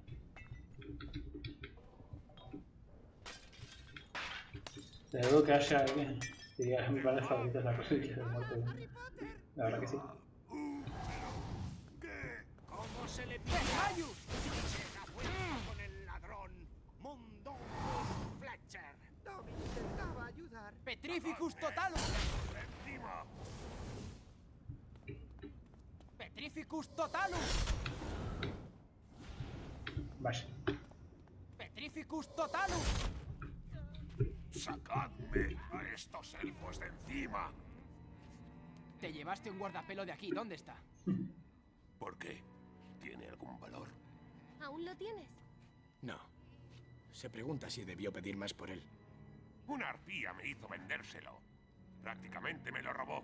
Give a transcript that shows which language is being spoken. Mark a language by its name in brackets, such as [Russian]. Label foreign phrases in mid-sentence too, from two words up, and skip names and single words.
[Spanish] Le dudo que haya alguien que diga mi padre favorito es la reliquia de muerte. La verdad que sí. ¿Cómo se le pide a con el ladrón? Mundo Fletcher. Dobby intentaba ayudar. Petrificus totalus. Encima. Petrificus totalus. Vaya. Petrificus totalus. ¡Sacadme a estos elfos de encima! Te llevaste un guardapelo de aquí. ¿Dónde está? ¿Por qué? ¿Tiene algún valor? ¿Aún lo tienes? No. Se pregunta si debió pedir más por él. Una arpía me hizo vendérselo. Prácticamente me lo robó.